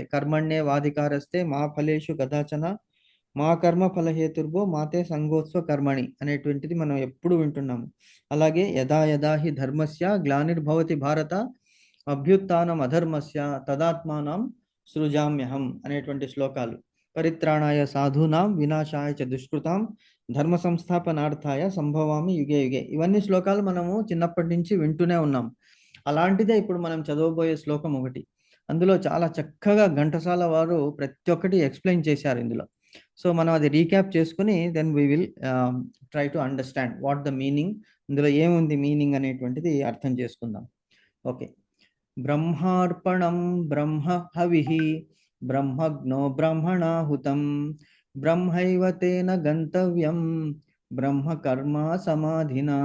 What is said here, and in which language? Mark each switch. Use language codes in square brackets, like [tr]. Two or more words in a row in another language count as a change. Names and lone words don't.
[sa] कर्मण्ये वाधिकारस्ते मा फलेषु गदाचन मा कर्म फलहेतुर्भो माते संगोत्सव कर्मणि [te] అనేటువంటిది మనం ఎప్పుడు వింటున్నాము. [sa] అలాగే यदा यदा हि धर्मस्य ग्लानिर्भवति भारत अभ्युत्थानं अधर्मस्य तदात्मानं सृजाम्यहं [te] అనేటువంటి శ్లోకాలు. [sa] परित्राणाय साधूनां विनाशाय च दुष्कृतां धर्म संस्थापनार्थाय सम्भवामि युगे युगे. [te] ఇవన్నీ శ్లోకాలు మనము చిన్నప్పటి నుంచి వింటూనే ఉన్నాం. అలాంటిదే ఇప్పుడు మనం చదవబోయే శ్లోకం ఒకటి. అందులో చాలా చక్కగా ఘంటసాల వారు ప్రతి ఒక్కటి ఎక్స్ప్లెయిన్ చేశారు ఇందులో. సో మనం అది రీక్యాప్ చేసుకుని [en] then we will try to understand what the meaning, [te] ఇందులో ఏముంది మీనింగ్ అనేటువంటిది అర్థం చేసుకుందాం. [sa] ఓకే, ब्रह्मार्पणं ब्रह्म हविः ब्रह्मज्ञो ब्रह्मणाहुतं ब्रह्मैव तेन गन्तव्यं ब्रह्म कर्म समाधिना.